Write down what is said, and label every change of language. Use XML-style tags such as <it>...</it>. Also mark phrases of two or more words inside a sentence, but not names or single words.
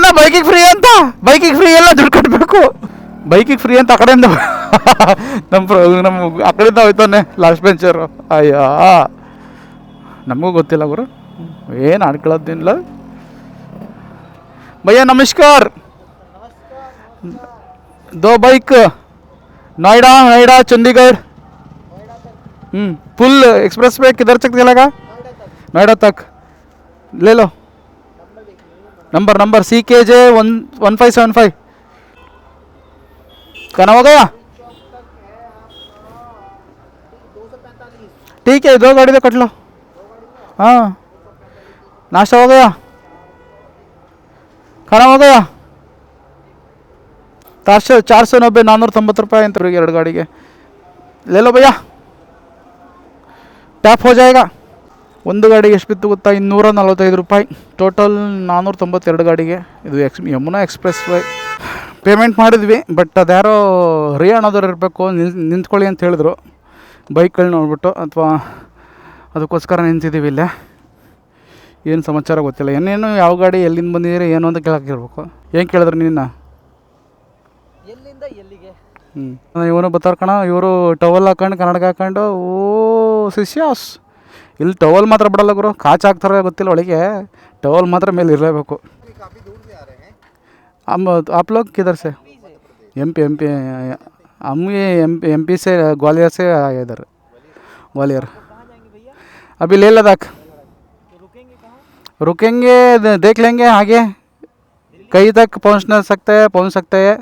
<kn>ಬೈಕಿಗೆ ಫ್ರೀ ಅಂತ, ಬೈಕಿಗೆ ಫ್ರೀ ಎಲ್ಲ ದುಡ್ಡು ಕಟ್ಟಬೇಕು. ಬೈಕಿಗೆ ಫ್ರೀ ಅಂತ ಆ ಕಡೆಯಿಂದ ನಮ್ಮ ಆ ಕಡೆಯಿಂದ ಹೋಯ್ತಾನೆ ಲಾಸ್ಟ್ ಬೆಂಚರು. ಅಯ್ಯೋ ನಮಗೂ ಗೊತ್ತಿಲ್ಲ ಗುರು, ಏನು ಆಡ್ಕೊಳ್ಳೋದಿಲ್ಲ. ಭಯ್ಯ ನಮಸ್ಕಾರ.</kn> <hi>2 बाइक नोएडा चंडीगढ़. फुल एक्सप्रेस पे किधर तक चलेगा? नोएडा तक ले लो. नंबर CKJ 1575. खाना हो गया? ठीक है, 2 गाड़ी तो कट लो. हाँ, नाश्ता हो गया, खाना हो गया.</hi> <kn>490 490 ರೂಪಾಯಿ ಅಂತ 2 ಗಾಡಿಗೆ.</kn> <hi>ले लो भैया, ಟ್ಯಾಪ್ हो जाएगा.</hi> <kn>ಒಂದು ಗಾಡಿಗೆ ಎಷ್ಟು ಬಿತ್ತು ಗೊತ್ತಾ? 245 ರೂಪಾಯಿ. ಟೋಟಲ್ 492 ಗಾಡಿಗೆ. ಇದು ಯಮುನಾ ಎಕ್ಸ್ಪ್ರೆಸ್ ವೇ. ಪೇಮೆಂಟ್ ಮಾಡಿದ್ವಿ, ಬಟ್ ಅದ್ಯಾರೋ ಹರಿಯಾಣದವ್ರು ಇರಬೇಕು, ನಿಂತ್ಕೊಳ್ಳಿ ಅಂತ ಹೇಳಿದ್ರು ಬೈಕ್ಗಳು ನೋಡ್ಬಿಟ್ಟು, ಅಥವಾ ಅದಕ್ಕೋಸ್ಕರ ನಿಂತಿದ್ದೀವಿ ಇಲ್ಲೇ. ಏನು ಸಮಾಚಾರ ಗೊತ್ತಿಲ್ಲ, ಏನೇನು ಯಾವ ಗಾಡಿ ಎಲ್ಲಿಂದ ಬಂದಿದ್ದೀರಿ ಏನು ಅಂತ ಕೇಳೋಕ್ಕಿರ್ಬೇಕು. ಏನು ಕೇಳಿದ್ರು ನಿನ್ನ? ಎಲ್ಲಿಂದ ಎಲ್ಲಿಗೆ? ಇವನು ಬರ್ತಾರ ಕಣ, ಇವರು ಟವಲ್ ಹಾಕೊಂಡು ಕನ್ನಡಕ ಹಾಕೊಂಡು, ಓ ಶಿಷ್ಯಾಸ್. ಇಲ್ಲಿ ಟವಲ್ ಮಾತ್ರ ಬಿಡಲ್ಲ ಗುರು, ಕಾಚ್ ಹಾಕ್ತಾರೆ ಗೊತ್ತಿಲ್ಲ ಒಳಗೆ, ಟವಲ್ ಮಾತ್ರ ಮೇಲೆ ಇರಲೇಬೇಕು.</kn> <hi>आप लोग किधर से? एमपी हम ये एमपी से ग्वालियर से आए इधर, ग्वालियर। अभी लेह लद्दाख रुकेंगे, देख लेंगे आगे कहीं तक पहुंच सकते हैं।</hi>